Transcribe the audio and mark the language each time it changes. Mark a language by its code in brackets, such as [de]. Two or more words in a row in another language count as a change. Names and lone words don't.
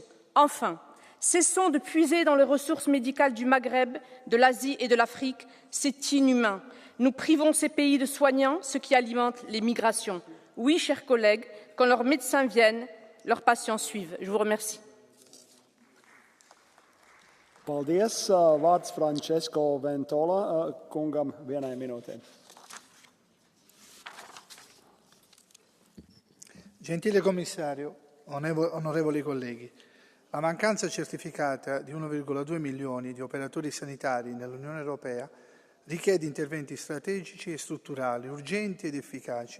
[fr] Enfin, cessons de puiser dans les ressources médicales du Maghreb, de l'Asie et de l'Afrique. C'est inhumain. Nous privons ces pays de soignants, ce qui alimente les migrations. Oui, chers collègues, quand leurs médecins viennent, leurs patients suivent. Je vous remercie. [lv] Paldies, vārds Francesco Ventola, kungam 1 minūte. [it] Gentile Commissario, onorevoli colleghi, la mancanza certificata di 1,2 milioni di operatori sanitari nell'Unione Europea richiede interventi strategici e strutturali, urgenti ed efficaci.